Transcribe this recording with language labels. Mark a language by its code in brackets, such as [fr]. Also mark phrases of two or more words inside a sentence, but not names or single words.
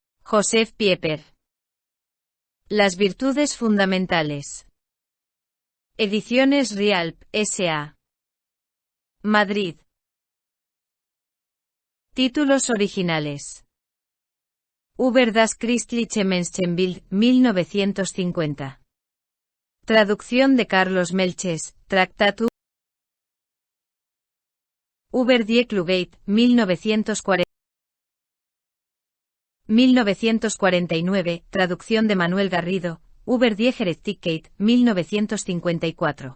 [es] Joseph Pieper. Las virtudes fundamentales. Ediciones Rialp, S.A. Madrid. Títulos originales. Über das christliche Menschenbild, 1950. Traducción de Carlos Melches, Tractatus über die Klugheit, 1949, traducción de Manuel Garrido, Über die Gerechtigkeit, 1954.